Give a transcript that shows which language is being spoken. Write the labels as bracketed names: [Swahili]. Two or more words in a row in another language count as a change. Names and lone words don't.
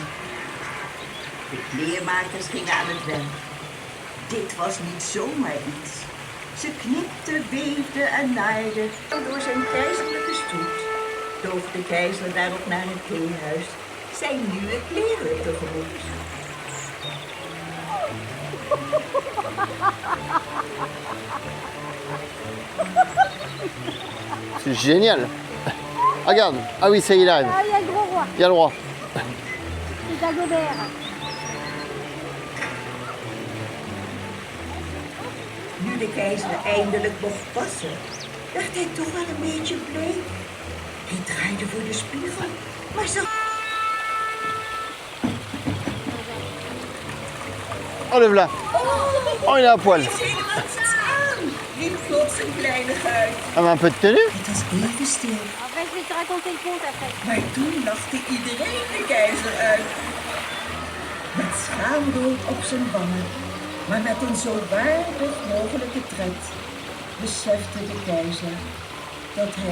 [Dutch] De kleermakers gingen aan het werk. Dit was niet zomaar iets. Ze knipte, weefde en naaide. Door zijn keizerlijke stoet toog de keizer daarop naar het theehuis zijn nieuwe kleren tegemoet. [French] C'est génial. Regarde. Ah oui, ça y est, il arrive. Ah, il y a le gros roi. Il y a le roi. C'est Dagobert. [Dutch] Nu de keizer eindelijk mocht passen, dacht hij toch wel een beetje bleek. Hij draaide voor de spiegel, maar ze... [French] Oh, le voilà. Oh, il est à poil. [Dutch] Helemaal niets aan. Nu plots een kleinigheid. [French] Ah, maar un peu de tenue. [Dutch] Het was even stil. [French] En fait, je vais te raconter le conte après. [Dutch] Maar toen lachte iedereen de keizer uit. Met schaamrood op zijn wangen, maar met een zo waardig mogelijke tred, besefte de keizer dat hij